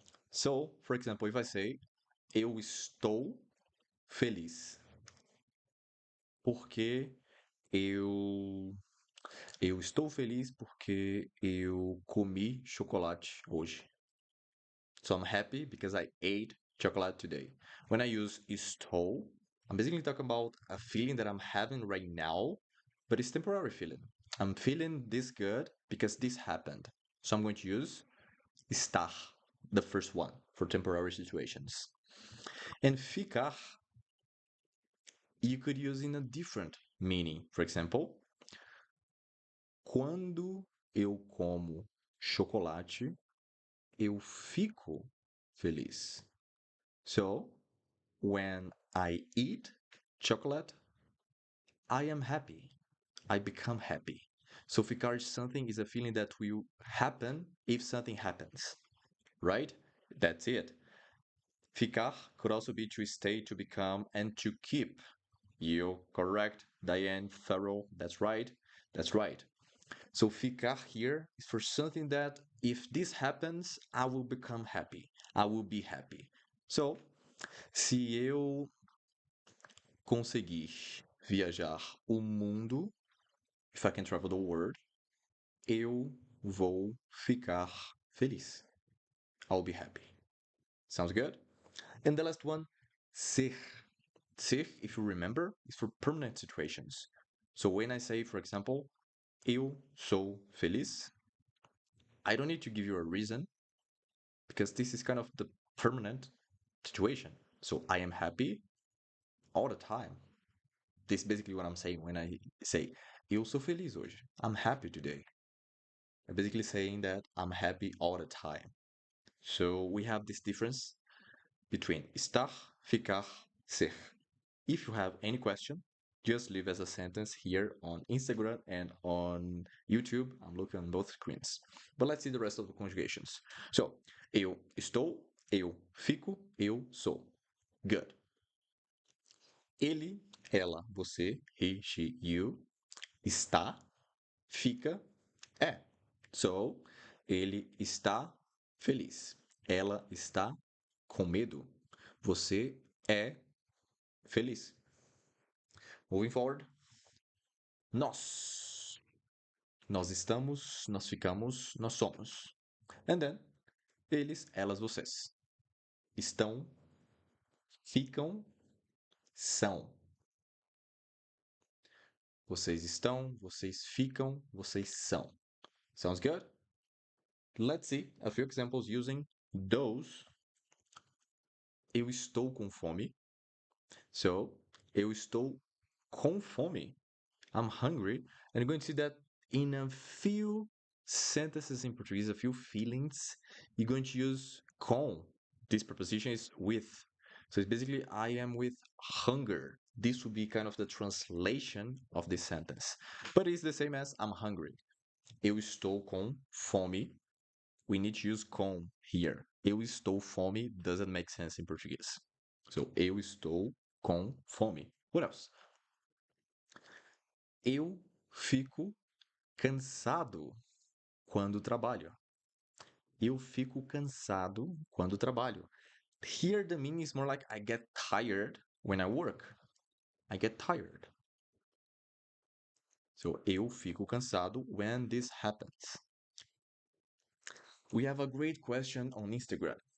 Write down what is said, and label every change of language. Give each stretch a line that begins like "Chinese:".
English: So, for example, if I say
Portuguese: eu estou feliz, porque eu estou feliz porque eu comi chocolate hoje.
English: So I'm happy because I ate chocolate today. When I use estou, I'm basically talking about a feeling that I'm having right now, but it's temporary feeling. I'm feeling this good because this happened. So I'm going to use estar, the first one, for temporary situations. And ficar, you could use in a different meaning. For example,
Portuguese: quando eu como chocolate, eu fico feliz.
English: So, when I eat chocolate, I am happy. I become happy. So, ficar something is a feeling that will happen if something happens, right? That's it. Ficar could also be to stay, to become, and to keep. You correct, Diane, thorough. That's right. That's right. So ficar here is for something that if this happens, I will become happy. I will be happy.
Portuguese: So, se eu conseguir viajar o mundo,
English: if I can travel the world,
Portuguese: eu vou ficar feliz.
English: I'll be happy. Sounds good? And the last one, ser. Ser, if you remember, is for permanent situations. So when I say, for example,
Portuguese: eu sou feliz,
English: I don't need to give you a reason because this is kind of the permanent situation. So I am happy all the time. This is basically what I'm saying when I say
Portuguese: eu sou feliz hoje.
English: I'm happy today. I'm basically saying that I'm happy all the time. So we have this difference between estar, ficar, ser. If you have any question, just leave as a sentence here on Instagram and on YouTube. I'm looking on both screens. But let's see the rest of the conjugations.
Portuguese: So, eu estou, eu fico, eu sou. Good. Ele, ela, você, he, she, you, está, fica, é. So, ele está feliz. Ela está com medo. Você é feliz.
English: Moving forward.
Portuguese: Nós. Nós estamos, nós ficamos, nós somos.
English: And then,
Portuguese: eles, elas, vocês. Estão, ficam, são. Vocês estão, vocês ficam, vocês são.
English: Sounds good? Let's see a few examples using those.
Portuguese: Eu estou com fome. So, eu estou com fome.
English: I'm hungry. And you're going to see that in a few sentences in Portuguese, a few feelings, you're going to use com. This preposition is with. So it's basically, I am with hunger. This would be kind of the translation of this sentence. But it's the same as I'm hungry.
Portuguese: Eu estou com fome.
English: We need to use com here.
Portuguese: Eu estou fome
English: doesn't make sense in Portuguese. So,
Portuguese: eu estou com fome.
English: What else?
Portuguese: Eu fico cansado quando trabalho. Eu fico cansado quando trabalho.
English: Here the meaning is more like I get tired when I work. I get tired. So,
Portuguese: eu fico cansado
English: when this happens. We have a great question on Instagram.